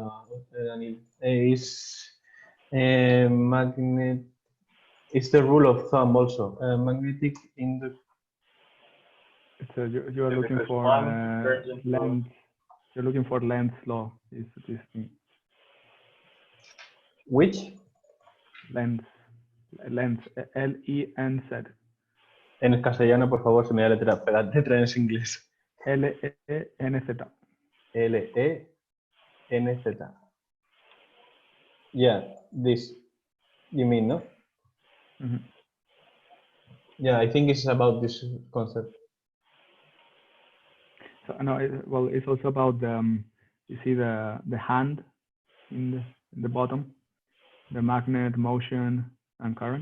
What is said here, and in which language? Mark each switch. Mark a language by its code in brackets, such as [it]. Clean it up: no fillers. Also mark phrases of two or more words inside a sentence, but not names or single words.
[en] Magnet. It's the rule of thumb also. Magnetic induction. So you are looking for Lenz. You're looking for Lenz law. Is this thing? Which? Lenz. L-E-N-Z. [es] En el castellano, por favor, se me da la letra en inglés. [en] L-E-N-Z. L-E-N-Z. Yeah, this. You mean, no? Mm-hmm. Yeah, I think it's about this concept. So no, it's also about you see the hand in the bottom, the magnet, motion, and current.